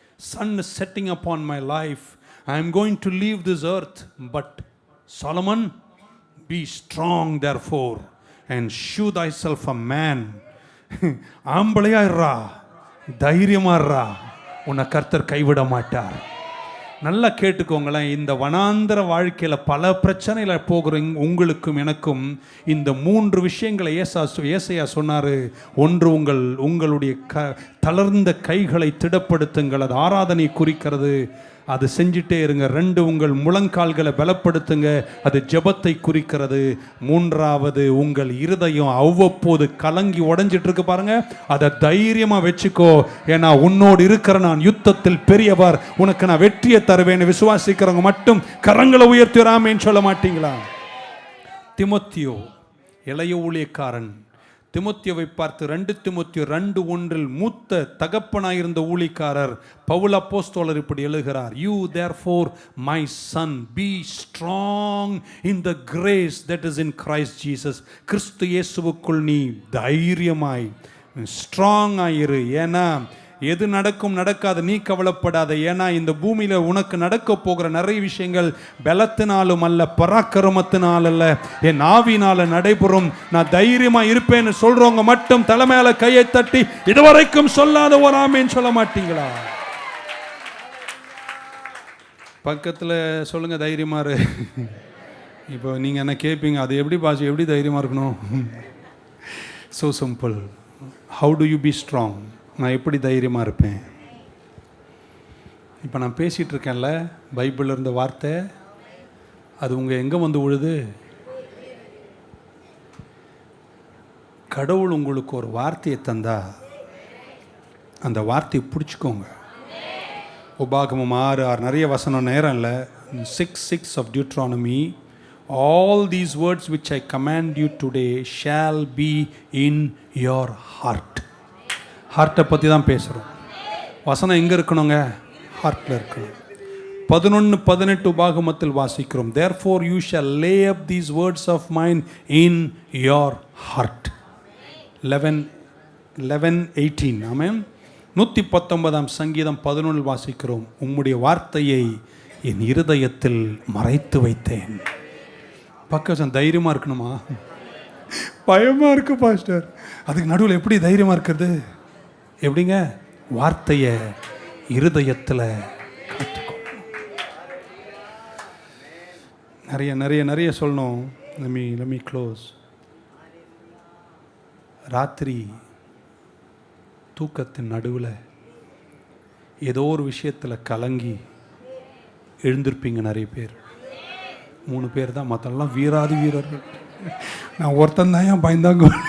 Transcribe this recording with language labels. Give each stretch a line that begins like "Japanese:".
English: Sun is setting upon my life. I am going to leave this earth. But Solomon, be strong therefore and shew thyself a man.
Tamil: ஆம்பளையா இருறா, தைரியமா இருறா, உன்னை கர்த்தர் கைவிட மாட்டார். நல்லா கேட்டுக்கோங்களேன், இந்த வனாந்தர வாழ்க்கையில் பல பிரச்சனையில் போகிற உங்களுக்கும் எனக்கும் இந்த 3 விஷயங்களை ஏசாயா சொன்னார். ஒன்று, உங்களுடைய தளர்ந்த கைகளை திடப்படுத்துங்கள், அது ஆராதனை குறிக்கிறது, அது செஞ்சிட்டே இருங்க. 2, உங்கள் முழங்கால்களை பலப்படுத்துங்க, அது ஜெபத்தை குறிக்கிறது. 3வது, உங்கள் இருதயம் அவ்வப்போது கலங்கி உடைஞ்சிட்டு இருக்கு பாருங்க, அதை தைரியமா வச்சுக்கோ, ஏன்னா உன்னோடு இருக்கிற நான் யுத்தத்தில் பெரியவர், உனக்கு நான் வெற்றியை தருவேன்னு விசுவாசிக்கிறவங்க மட்டும் கரங்களை உயர்த்திராமேன்னு சொல்ல மாட்டீங்களா? திமோத்தியோ இளைய ஊழியக்காரன், திமோத்தியோவை பார்த்து 2 திமோத்தியோ 2:1 மூத்த தகப்பனாயிருந்த ஊழியக்காரர் பவுல் அப்போஸ்தலர் இப்படி எழுதுகிறார்,
English: you therefore my son be strong in the grace that is in Christ Jesus.
Tamil: கிறிஸ்து இயேசுவுக்குள் நீ தைரியமாய் ஸ்ட்ராங் ஆயிரு. ஏன்னா எது நடக்கும் நடக்காது நீ கவலைப்படாத. ஏன்னா இந்த பூமியில உனக்கு நடக்க போகிற நிறைய விஷயங்கள் பலத்தினாலும் அல்ல, பராக்கிரமத்தினால் அல்ல, என் ஆவினால நடைபெறும். நான் தைரியமா இருப்பேன்னு சொல்றவங்க மட்டும் தலைமையில கையை தட்டி இதுவரைக்கும் சொல்லாத ஒரு ஆமேன்னு சொல்ல மாட்டீங்களா? பக்கத்துல சொல்லுங்க, தைரியமா இரு. இப்போ நீங்க என்ன கேட்பீங்க, அது எப்படி பாஷை, எப்படி தைரியமா இருக்கணும்?
English: so simple. how do you be strong?
Tamil: நான் எப்படி தைரியமாக இருப்பேன்? இப்போ நான் பேசிகிட்டு இருக்கேன்ல, பைபிளில் இருந்த வார்த்தை, அது உங்கள் எங்கே வந்து விழுது? கடவுள் உங்களுக்கு ஒரு வார்த்தையை தந்தா அந்த வார்த்தையை பிடிச்சிக்கோங்க. உபாகமம் 6:6 நிறைய வசனம் நேரம் இல்லை.
English: 6:6 of Deuteronomy, all these words which I command you today shall be in your heart.
Tamil: ஹார்ட்டை பற்றி தான் பேசுகிறோம். வசனம் எங்கே இருக்கணுங்க? ஹார்ட்டில் இருக்கணும்.
English: 11:18
Tamil: உபாகமத்தில் வாசிக்கிறோம்,
English: therefore you shall lay up these words of mine in your heart.
Tamil: 11:18 ஆமென். 119 சங்கீதம் 11 வாசிக்கிறோம், உம்முடைய வார்த்தையை என் இருதயத்தில் மறைத்து வைத்தேன். பக்கம் தைரியமாக இருக்கணுமா? பயமாக இருக்கு பாஸ்டர். அதுக்கு நடுவில் எப்படி தைரியமாக இருக்கிறது? எப்படிங்க? வார்த்தையை இருதயத்தில் காத்துக்கோ. நிறைய நிறைய நிறைய சொல்லணும்.
English: let me close.
Tamil: ராத்திரி தூக்கத்தின் நடுவில் ஏதோ ஒரு விஷயத்தில் கலங்கி எழுந்திருப்பீங்க நிறைய பேர். 3 பேர் தான், மற்றெல்லாம் வீராதி வீரர்கள். நான் ஒருத்தன் தான் ஏன் பயந்தாங்க.